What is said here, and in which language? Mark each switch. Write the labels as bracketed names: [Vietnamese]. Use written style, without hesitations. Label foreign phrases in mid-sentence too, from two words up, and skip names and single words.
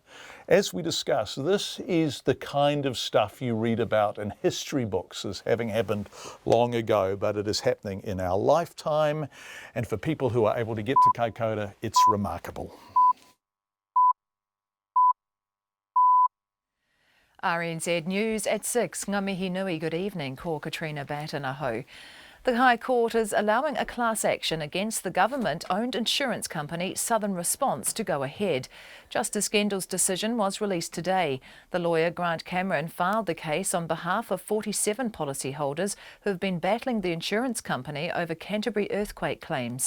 [English] As we discuss, this is the kind of stuff you read about in history books as having happened long ago, but it is happening in our lifetime. And for people who are able to get to Kaikoura, it's remarkable. RNZ News at 6. [Māori] Ngā mihi nui, [English] good evening. Ko Katrina Batanaho. The High Court is allowing a class action against the government-owned insurance company Southern Response to go ahead. Justice Gendell's decision was released today. The lawyer Grant Cameron filed the case on behalf of 47 policyholders who have been battling the insurance company over Canterbury earthquake claims.